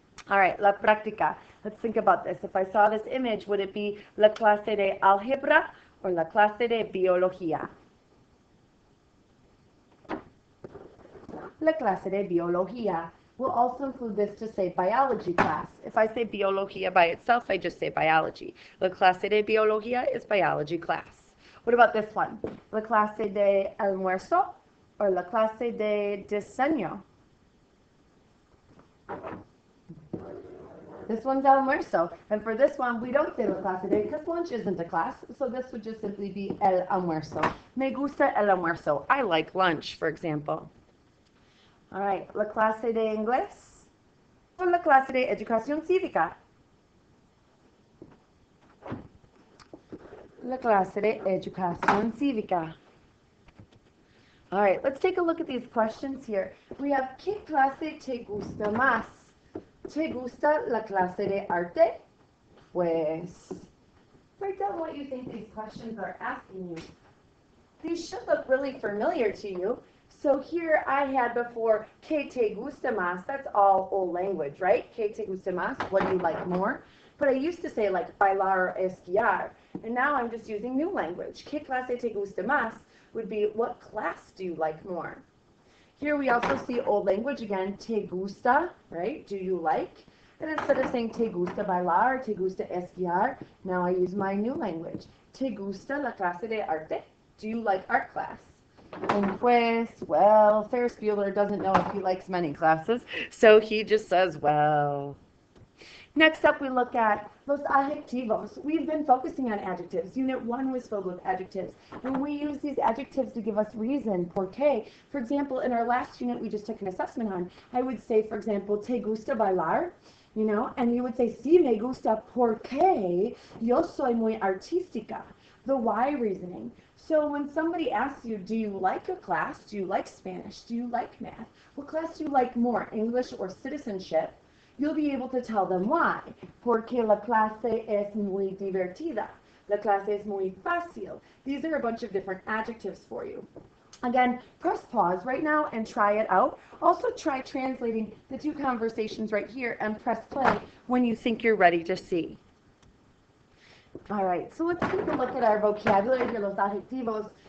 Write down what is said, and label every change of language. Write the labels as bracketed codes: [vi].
[en] All right, [es] la práctica. [en] Let's think about this. If I saw this image, would it be [es] la clase de álgebra [en] or [es] la clase de biología? La clase de biología. [en] We'll also include this to say biology class. If I say biología by itself, I just say biology. [es] La clase de biología [en] is biology class. What about this one? [es] La clase de almuerzo or la clase de diseño? [en] This one's almuerzo. And for this one, we don't say la clase de because lunch isn't a class. So this would just simply be [es] el almuerzo. Me gusta el almuerzo. [en] I like lunch, for example. All right, [es] la clase de inglés o la clase de educación cívica. La clase de educación cívica. [en] All right, let's take a look at these questions here. We have, [es] ¿qué clase te gusta más? ¿Te gusta la clase de arte? [en] Pues, write down what you think these questions are asking you. These should look really familiar to you. So here I had before, [es] ¿qué te gusta más? [en] That's all old language, right? [es] ¿Qué te gusta más? [en] What do you like more? But I used to say like bailar or esquiar. And now I'm just using new language. [es] ¿Qué clase te gusta más? [en] Would be what class do you like more? Here we also see old language again, te gusta, right? Do you like? And instead of saying [es] te gusta bailar, te gusta esquiar, [en] now I use my new language. [es] ¿Te gusta la clase de arte? [en] Do you like art class? And pues, well, Ferris Bueller doesn't know if he likes many classes, so he just says, well. Next up, we look at [es] los adjetivos. [en] We've been focusing on adjectives. Unit 1 was filled with adjectives. And we use these adjectives to give us reason, por qué. For example, in our last unit we just took an assessment on, I would say, for example, [es] ¿te gusta bailar? [en] You know, and you would say, [es] sí, me gusta porque yo soy muy artística. [en] The why reasoning. So when somebody asks you, do you like a class? Do you like Spanish? Do you like math? What class do you like more, English or citizenship? You'll be able to tell them why. [es] Porque la clase es muy divertida. La clase es muy fácil. [en] These are a bunch of different adjectives for you. Again, press pause right now and try it out. Also try translating the two conversations right here and press play when you think you're ready to see. All right, so let's take a look at our vocabulary here, [es] los adjetivos.